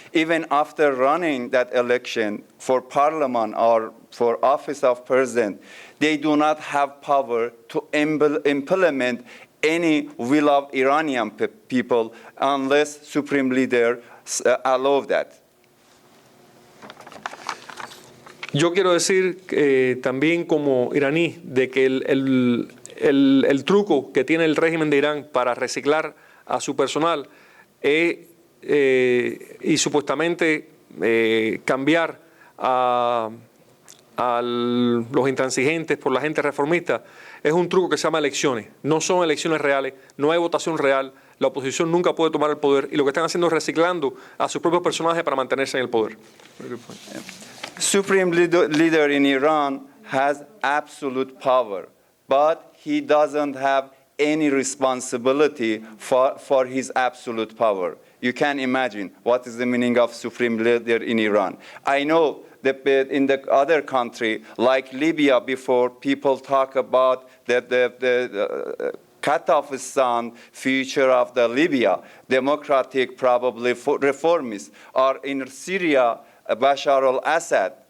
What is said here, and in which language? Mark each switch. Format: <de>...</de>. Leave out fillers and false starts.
<en>Even after running that election for parliament or for office of president, they do not have power to implement any will of Iranian people unless supreme leader allow that.</en> <es>Yo quiero decir también como iraní de que el truco que tiene el régimen de Irán para reciclar a su personal y supuestamente cambiar a los intransigentes por la gente reformista es un truco que se llama elecciones. No son elecciones reales, no hay votación real, la oposición nunca puede tomar el poder y lo que están haciendo es reciclando a sus propios personajes para mantenerse en el poder.</es> <en>Supreme leader in Iran has absolute power, but he doesn't have any responsibility for his absolute power. You can imagine what is the meaning of supreme leader in Iran. I know that in the other country, like Libya, before people talk about the Kazakhstan future of the Libya, democratic probably reformists, or in Syria, Bashar al-Assad.</en>